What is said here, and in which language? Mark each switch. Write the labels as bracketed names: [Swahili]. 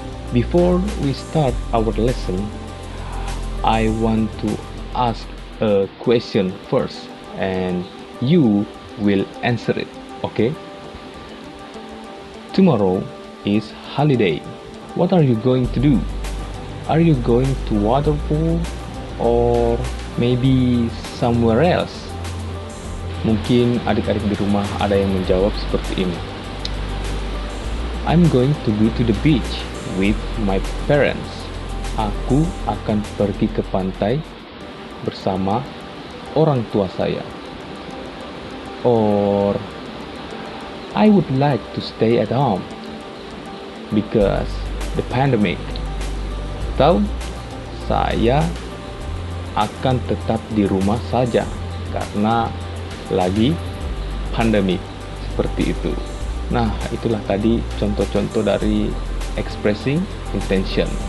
[English] Before we start our lesson, I want to ask a question first and you will answer it, okay? Tomorrow is holiday. What are you going to do? Are you going to waterpool or maybe somewhere else? [Indonesian] Mungkin adik-adik di rumah ada yang menjawab seperti ini. [English] I'm going to go to the beach with my parents. [Indonesian] Aku akan pergi ke pantai bersama orang tua saya. [English] Or I would like to stay at home because the pandemic. [Indonesian] Atau saya akan tetap di rumah saja karena lagi pandemi. Seperti itu. Nah, itulah tadi contoh-contoh dari expressing intention.